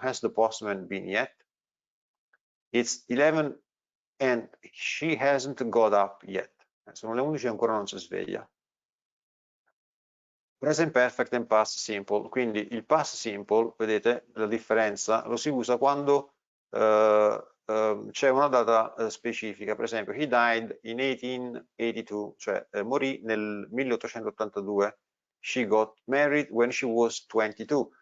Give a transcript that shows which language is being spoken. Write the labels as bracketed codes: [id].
[en] Has the postman been yet? It's 11 and she hasn't got up yet. [it] Sono le 11 e ancora non si sveglia. [en] Present perfect and past simple. [it] Quindi il past simple, vedete la differenza, lo si usa quando c'è una data specifica. Per esempio, [en] he died in 1882, [it] cioè morì nel 1882. [en] She got married when she was 22.